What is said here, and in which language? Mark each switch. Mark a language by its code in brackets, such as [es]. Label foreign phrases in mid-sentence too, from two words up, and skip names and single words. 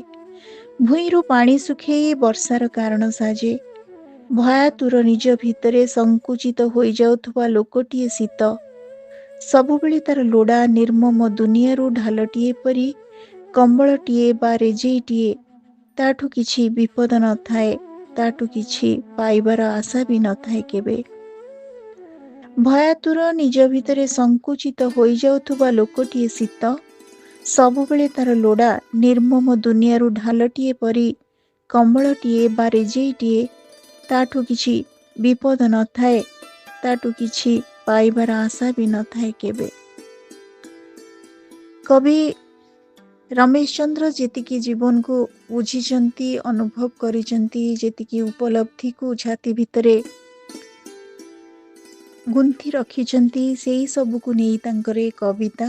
[or] ଭୂଇଁରୁ ପାଣି ଶୁଖେଇ ବର୍ଷାର କାରଣ ସାଜେ। ଭୟାତୁର ନିଜ ଭିତରେ ସଙ୍କୁଚିତ ହୋଇ ଯାଉଥିବା ଲୋକଟିଏ ଶୀତ। ସବୁବେଳେ ତାର ଲୋଡ଼ା ନିର୍ମମ ଦୁନିଆରୁ ଢାଲଟିଏ ପରି କମ୍ବଳଟିଏ ବା ରେଜେଇଟିଏ। ତାଠୁ କିଛି ବିପଦ ନ ଥାଏ, ତାଠୁ କିଛି ପାଇବାର ଆଶା ବି ନ ଥାଏ କେବେ। ଭୟାତୁର ନିଜ ଭିତରେ ସଙ୍କୁଚିତ ହୋଇ ଯାଉଥିବା ଲୋକଟିଏ ଶୀତ। ସବୁବେଳେ ତାର ଲୋଡ଼ା ନିର୍ମମ ଦୁନିଆରୁ ଢାଲଟିଏ ପରି କମ୍ବଳଟିଏ ବା ରେଜେଇଟିଏ ତାଠୁ କିଛି ବିପଦ ନଥାଏ, ତାଠୁ କିଛି ପାଇବାର ଆଶା ବି ନଥାଏ କେବେ। କବି ରମେଶ ଚନ୍ଦ୍ର ଯେତିକି ଜୀବନକୁ ବୁଝିଛନ୍ତି, ଅନୁଭବ କରିଛନ୍ତି, ଯେତିକି ଉପଲବ୍ଧିକୁ ଛାତି ଭିତରେ ଗୁନ୍ଥି ରଖିଛନ୍ତି, ସେଇ ସବୁକୁ ନେଇ ତାଙ୍କର ଏ କବିତା।